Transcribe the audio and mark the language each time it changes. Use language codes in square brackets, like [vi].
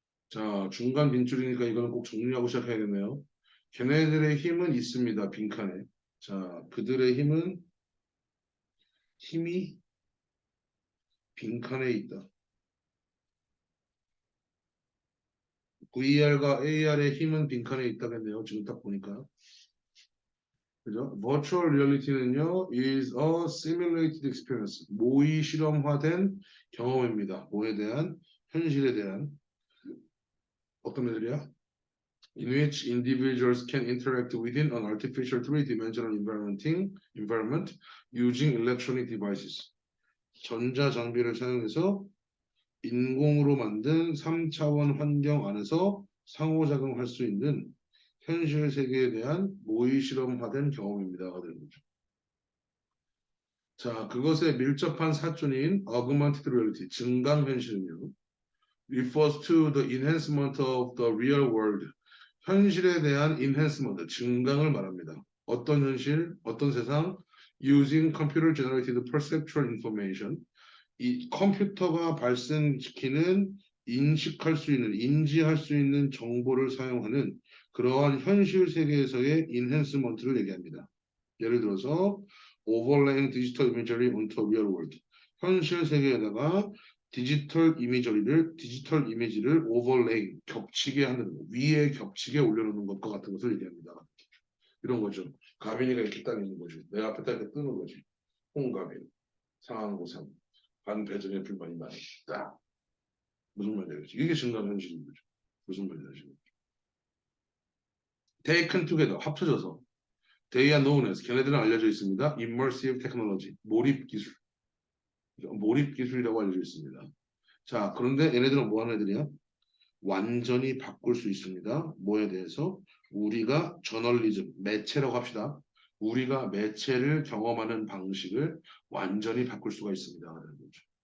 [ko] 자, 중간 빈줄이니까 이거는 꼭 정리하고 시작해야겠네요. 걔네들의 힘은 있습니다. 빈칸에. 자, 그들의 힘이 빈칸에 있다. VR과 AR의 힘은 빈칸에 있다겠네요. 지금 딱 보니까. 그죠? [en] Virtual reality는요, is a simulated experience. [ko] 모의 실험화된 경험입니다. 뭐에 대한? 현실에 대한. 어떤 애들이야? [en] in which individuals can interact within an artificial three-dimensional environment using electronic devices. [ko] 전자 장비를 사용해서 인공으로 만든 3차원 환경 안에서 상호작용할 수 있는 현실 세계에 대한 모의 실험화된 경험입니다가 되는 거죠. 자, 그것에 밀접한 사존인 [en] augmented reality, [ko] 증강현실은요, [en] refers to the enhancement of the real world, [ko] 현실에 대한 enhancement, 증강을 말합니다. 어떤 현실, 어떤 세상, [en] using computer generated perceptual information, [ko] 이 컴퓨터가 발생시키는 인식할 수 있는, 인지할 수 있는 정보를 사용하는 그러한 현실 세계에서의 enhancement를 얘기합니다. 예를 들어서 [en] overlaying digital imagery onto real world, [ko] 현실 세계에다가 디지털 이미지를 overlay, 겹치게 하는, 위에 겹치게 올려놓는 것과 같은 것을 얘기합니다. 이런 거죠. 가빈이가 이렇게 딱 있는 거죠. 내 앞에 딱 이렇게 뜨는 거지. 홍가빈, 상황고삼, 반배정의 불만이 많이 있다. 무슨 말인지 이게 증강현실인 거죠. 무슨 말인지 아시죠? [en] Taken together, [ko] 합쳐져서 [en] They are known as, [ko] 걔네들은 알려져 있습니다. [en] Immersive technology, [ko] 몰입 기술. 몰입 기술이라고 알려져 있습니다. 자, 그런데 얘네들은 뭐 하는 애들이야? 완전히 바꿀 수 있습니다. 뭐에 대해서? 우리가 저널리즘, 매체라고 합시다. 우리가 매체를 경험하는 방식을 완전히 바꿀 수가 있습니다. 라는 거죠.